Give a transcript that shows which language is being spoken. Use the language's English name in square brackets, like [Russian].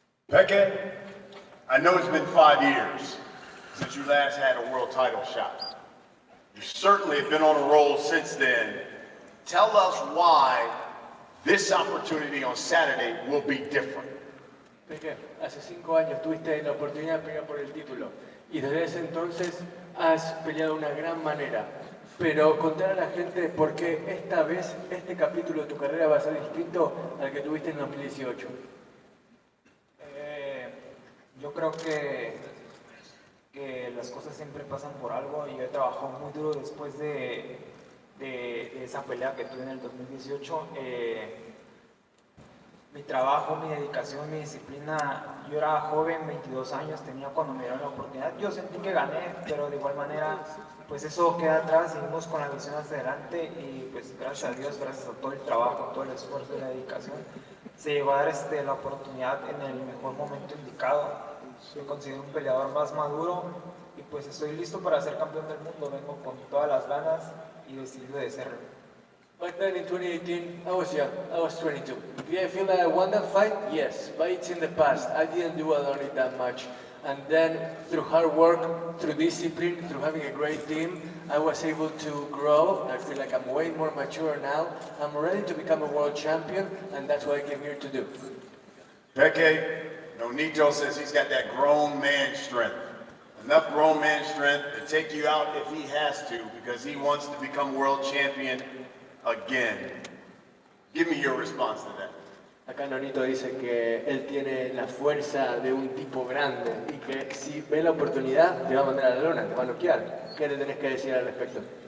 [English] Peke, I know it's been 5 years since you last had a world title shot. You certainly have been on a roll since then. Tell us why this opportunity on Saturday will be different. [Spanish] Peque, hace 5 años tuviste la oportunidad de pelear por el título y desde ese entonces has peleado de una gran manera. Pero contar a la gente por qué esta vez este capítulo de tu carrera va a ser distinto al que tuviste en 2018. Yo creo que las cosas siempre pasan por algo y yo he trabajado muy duro después de esa pelea que tuve en el 2018. Mi trabajo, mi dedicación, mi disciplina, yo era joven, 22 años tenía cuando me dieron la oportunidad. Yo sentí que gané, pero de igual manera, pues eso queda atrás, seguimos con la visión hacia adelante y pues gracias a Dios, gracias a todo el trabajo, todo el esfuerzo y la dedicación, se llegó a dar la oportunidad en el mejor momento indicado. Me considero un peleador más maduro y pues estoy listo para ser campeón del mundo, vengo con todas las ganas y decidido de serlo. [English] Back then in 2018, I was young, I was 22. Did I feel that I won that fight? Yes, but it's in the past. I didn't do on it that much. And then through hard work, through discipline, through having a great team, I was able to grow. I feel like I'm way more mature now. I'm ready to become a world champion, and that's what I came here to do. Peke, Nonito says he's got that grown man strength. Enough grown man strength to take you out if he has to, because he wants to become world champion again. Give me your response to that. [Spanish] Acá Nonito dice que él tiene la fuerza de un tipo grande y que si ve la oportunidad te va a mandar a la lona, te va a noquear. ¿Qué le tenés que decir al respecto?